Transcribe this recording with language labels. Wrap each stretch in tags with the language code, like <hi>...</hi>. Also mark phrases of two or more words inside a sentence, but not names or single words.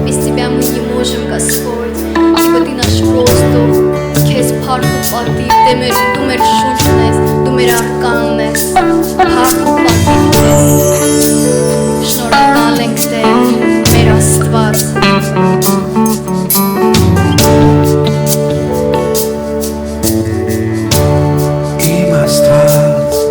<ru>Без Тебя мы не можем, Господь. Ибо Ты наш воздух.</ru> <hy>Քեզ փառք ու պատիվ, դու մեր շունչն ես, դու մեր ականն ես, փառք ու պատիվ քեզ, շնորհակալ ենք Տեր, մեր Աստված։ Իմ Աստված,</hy>